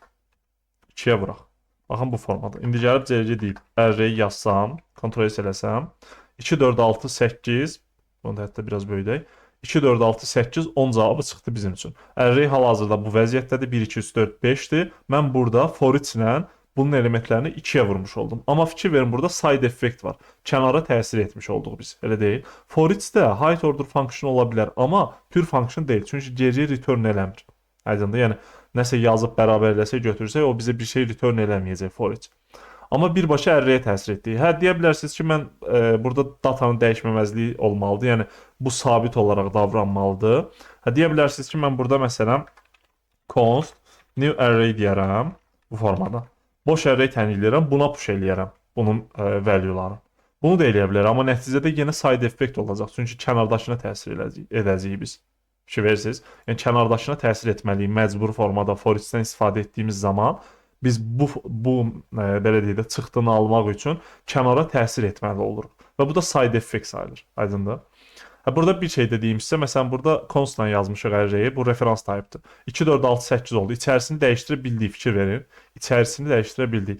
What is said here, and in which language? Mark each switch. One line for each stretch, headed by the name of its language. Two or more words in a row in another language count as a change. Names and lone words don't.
Azerbaijani: 2-yə vuraq. Baxın bu formada. İndi gəlib CG deyib, array yazsam, kontrol eləsəm, 2, 4, 6, 8, bunu da hətta biraz böyüdək. 2, 4, 6, 8, 10 cavabı çıxdı bizim üçün. Array hal-hazırda bu vəziyyətdədir. 1, 2, 3, 4, 5-dir. Mən burada for each ilə bunun elementlərini 2-yə vurmuş oldum. Amma fikir verin, burada
English: side effect
Azerbaijani: var. Kənara təsir etmiş olduq biz. Elə deyil. For each-də
English: height order function
Azerbaijani: ola bilər, amma
English: pure function
Azerbaijani: deyil. Çünki geriyə return eləmir. Aydındır? Yəni nəsə yazıb bərabərləsək, götürsək, o bizə bir şey return eləməyəcək for each. Amma birbaşa array'ə təsir etdi. Hə, deyə bilərsiniz ki, mən burada datanın dəyişməməzliyi olmalıdır. Yəni bu sabit olaraq davranmalıdır. Hə, deyə bilərsiniz ki, mən burada məsələn const new array deyərəm bu formada. Boş array təyin edirəm, buna push eləyərəm bunun value'larını. Bunu da eləyə bilərəm, amma nəticədə yenə
English: side effect
Azerbaijani: olacaq. Çünki kənardakına təsir edəcəyik biz. Fikir verirsiniz? Yəni kənardakına təsir etməliyik məcbur formada for each-dən istifadə etdiyimiz zaman biz bu belə deyək də çıxdığını almaq üçün kənara təsir etməli oluruq. Və bu da
English: side effect
Azerbaijani: sayılır. Aydındır? Burada bir şey dediyimizsə, məsələn burada constla yazmışıq array-i, bu referans type-dır. 2, 4, 6, 8 oldu. İçərisini dəyişdirə bildik, fikir verin. İçərisini dəyişdirə bildik.